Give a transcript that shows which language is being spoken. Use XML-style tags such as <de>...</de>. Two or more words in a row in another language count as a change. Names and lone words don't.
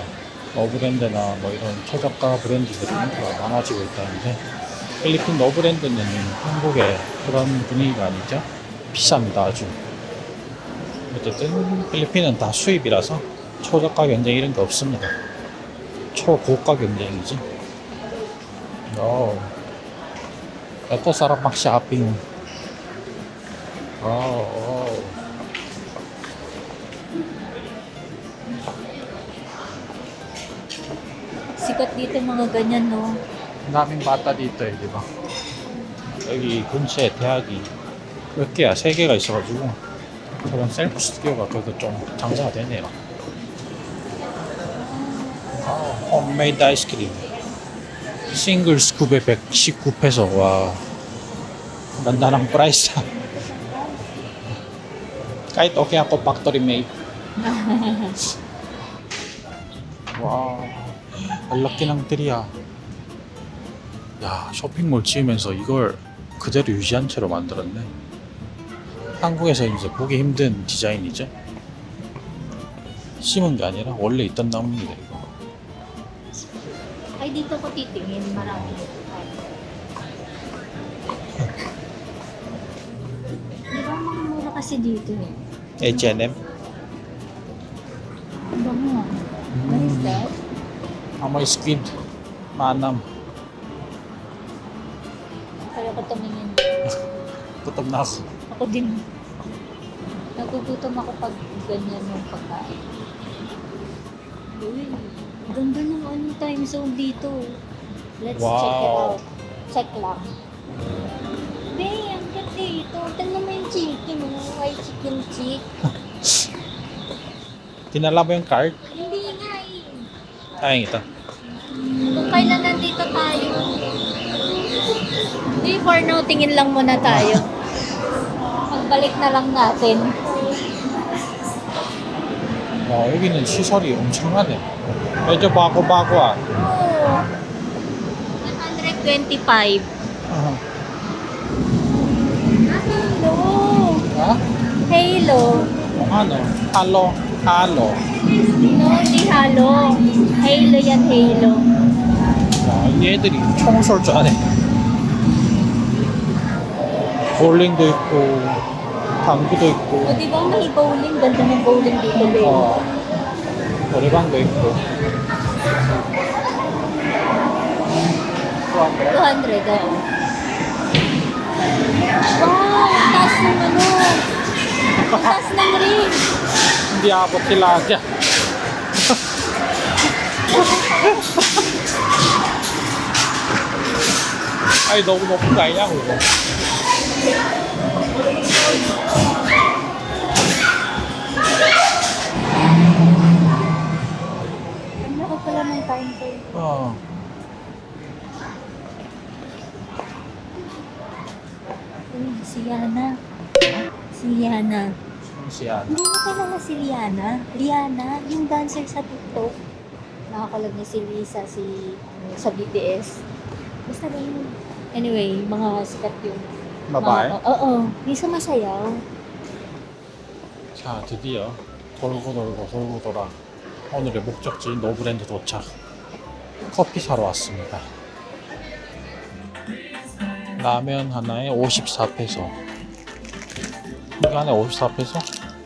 <ko>너브랜드나 뭐 이런 초저가 브랜드들이 인기가 많아지고 있다는데 필리핀 너브랜드는 한국의 그런 분위기가 아니죠. 비쌉니다, 아주. 어쨌든 필리핀은 다 수입이라서 초저가 경쟁 이런 게 없습니다. 초고가 경쟁이지.</ko> <tl>Ito sarap mag-shopping. Oh. Sikat dito mga ganyan, no? Ang daming bata dito eh, di ba?</tl> <ko>여기 근처에 대학이 몇 개야? 3개가 있어가지고 그런 셀프 스튜디오가 그래도 좀 장사가 되네요. 홈메이드 아이스크림 싱글 스쿱에 119페소. 와,</ko> <tl>ganda ng price. Kahit okay ako</tl> <en>factory made.</en> <tl>와, ang laki ng 들이야.</tl> <ko>야, 쇼핑몰 지으면서 이걸 그대로 유지한 채로 만들었네. 한국에서 이제 보기 힘든 디자인이죠. 심은 게 아니라 원래 있던 나무입니다, 이거.</ko> <tl>Ay, dito ko titingin. Marami. Di ba mga mura kasi dito eh? H&M. Ano mo?</tl> <en>What is that?</en> <tl>Amoy squid. Manam. Kaya ko tumingin. Gutom na ako. Ako din. Nagugutom ako pag ganyan yung pagkain. Uy, ganda ng ano</tl> <en>time zone</en> <tl>dito.</tl> <en>Let's Wow. check it out.</en> <tl>Check lang. Hey, ang ganda dito. Tignan mo yung chicken.</tl> <en>White chicken chick.</en> <tl>Tinala mo yung card? Hindi nga eh.</tl> <ko>Da행이다.</ko> <tl>Kung kailan nandito tayo. Hindi,</tl> <en>for now,</en> <tl>tingin lang muna tayo. Pagbalik na lang natin.</tl> <ko>와, 여기는 시설이 엄청나네.</ko> <tl>medyo bago-bago ah. Oo. 125. Halo. Ha? Halo. Ano? Halo. Halo. No, hindi halo. Halo yan, halo.</tl> <ko>와, 이 애들이 총을 쏠 줄 아네. 볼링도 있고, 당구도</ko> <tl>O,</tl> <ko>있고,</ko> <tl>di ba may bowling? Ganda ng bowling dito, babe.</tl> <ko>노래방도 있고.</ko> <tl>200, oo. Wow, ang taas ng ano. Ang taas ng ring. Hindi abot sila dyan. Ay,</tl> <ko>너무 높은 거 아니냐고, 이거.</ko> <tl>Ang laki pala ng</tl> <en>time zone.</en> <ko>어.</ko> <tl>Uy, si Yana. Si Yana.</tl> <ko>시안.</ko> <tl>Hindi mo kilala si Liana. Liana, yung dancer sa TikTok. Nakakalog niya si Lisa, sa BTS. Basta ganun. Anyway, mga sikat yun.</tl> <ko>바바이.</ko> <tl>Oo, yung sumasayaw.</tl> <ko>자, 드디어 돌고 돌고 돌고 돌아 오늘의 목적지 노브랜드 도착. 커피 사러 왔습니다. 라면 하나에 54페소. 이거 하나에 54페소?</ko>